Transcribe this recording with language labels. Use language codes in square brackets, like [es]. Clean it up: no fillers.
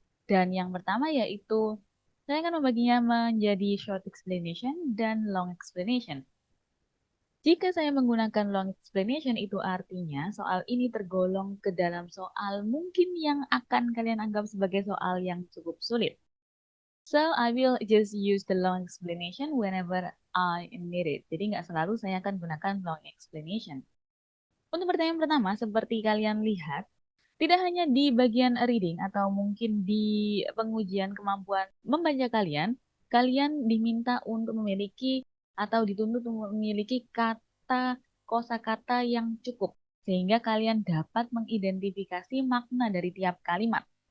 [id] Dan yang pertama yaitu saya akan membaginya menjadi [en] short explanation [id] dan [en] long explanation. [id] Jika saya menggunakan [en] long explanation [id] itu artinya soal ini tergolong ke dalam soal mungkin yang akan kalian anggap sebagai soal yang cukup sulit. [en] So, I will just use the long explanation whenever I need it. [id] Jadi nggak selalu saya akan gunakan [en] long explanation. [id] Untuk pertanyaan pertama, seperti kalian lihat, tidak hanya di bagian reading atau mungkin di pengujian kemampuan membaca kalian, kalian diminta untuk memiliki atau dituntut untuk memiliki kata kosakata yang cukup sehingga kalian dapat mengidentifikasi makna dari tiap kalimat.